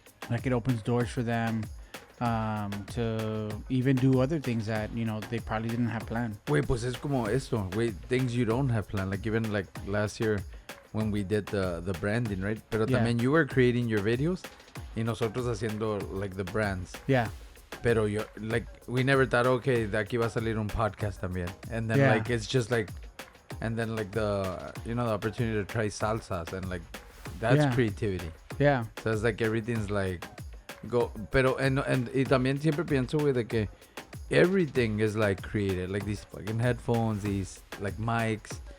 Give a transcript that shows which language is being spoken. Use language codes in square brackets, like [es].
[en] Like it opens doors for them to even do other things that they probably didn't have planned. Wait, [es] pues es como esto. [en] Wait, things you don't have planned. Like even like last year when we did the branding, right? [es] Pero [en] Yeah. [es] también [en] you were creating your videos [es] y nosotros haciendo [en] like the brands. Yeah. [es] Pero [en] we never thought, okay, [es] de aquí va a salir un podcast también. [en] And then Yeah. like it's just like, and then like the opportunity to try salsas, and like that's Yeah. creativity. Yeah. So it's like everything's like go, [es] pero [en] and [es] y también siempre pienso, güey, de que [en] everything is like created, like these fucking headphones, these like mics.